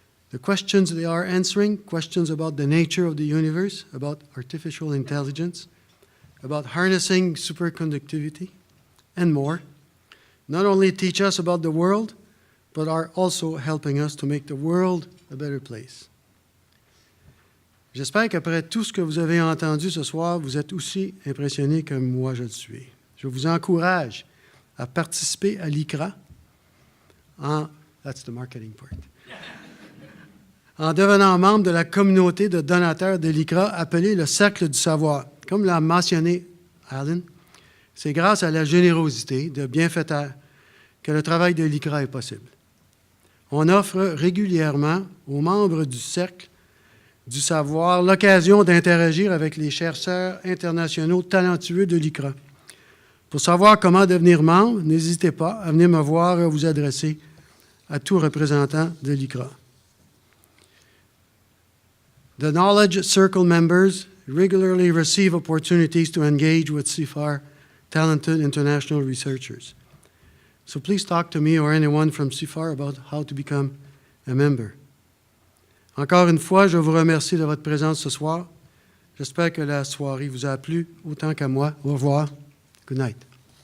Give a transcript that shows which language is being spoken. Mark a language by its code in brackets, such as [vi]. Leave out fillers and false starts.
[en] The questions they are answering, questions about the nature of the universe, about artificial intelligence, about harnessing superconductivity, and more, not only teach us about the world, but are also helping us to make the world a better place. [fr] J'espère qu'après tout ce que vous avez entendu ce soir, vous êtes aussi impressionnés que moi je le suis. Je vous encourage à participer à l'ICRA [en] that's the marketing part, [fr] en devenant membre de la communauté de donateurs de l'ICRA appelée le Cercle du Savoir. Comme l'a mentionné Alan, c'est grâce à la générosité de bienfaiteurs que le travail de l'ICRA est possible. On offre régulièrement aux membres du Cercle du Savoir l'occasion d'interagir avec les chercheurs internationaux talentueux de l'ICRA. Pour savoir comment devenir membre, n'hésitez pas à venir me voir et à vous adresser à tout représentant de l'ICRA. [en] The Knowledge Circle members regularly receive opportunities to engage with CIFAR talented international researchers. So please talk to me or anyone from CIFAR about how to become a member. [fr] Encore une fois, je vous remercie de votre présence ce soir. J'espère que la soirée vous a plu autant qu'à moi. Au revoir. [en] Good night.